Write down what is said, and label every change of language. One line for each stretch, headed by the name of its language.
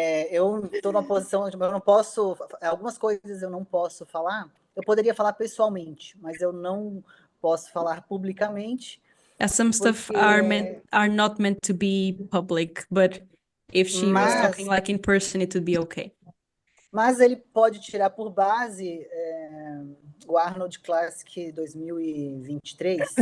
Portuguese: eu estou numa posição, eu não posso, algumas coisas eu não posso falar. Eu poderia falar pessoalmente, mas eu não posso falar publicamente.
English: Some stuff are not meant to be public, but if she was talking like in person, it would be okay.
Portuguese: Mas ele pode tirar por base o Arnold Classic 2023.